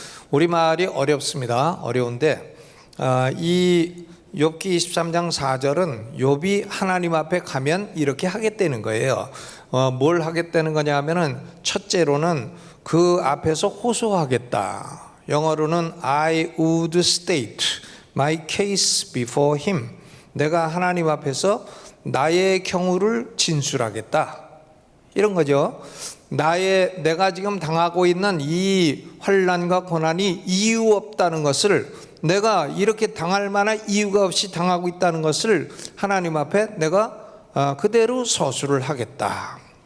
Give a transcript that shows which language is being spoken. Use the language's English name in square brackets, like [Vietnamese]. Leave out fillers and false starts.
[Korean] 우리말이 어렵습니다. 어려운데 이 욥기 23장 4절은 욥이 하나님 앞에 가면 이렇게 하겠다는 거예요. 뭘 하겠다는 거냐 하면은 첫째로는 그 앞에서 호소하겠다. [English] 영어로는 I would state my case before him. [Korean] 내가 하나님 앞에서 나의 경우를 진술하겠다. 이런 거죠. 내가 지금 당하고 있는 이 환난과 고난이 이유 없다는 것을, 내가 이렇게 당할 만한 이유가 없이 당하고 있다는 것을 하나님 앞에 내가 그대로 서술을 하겠다.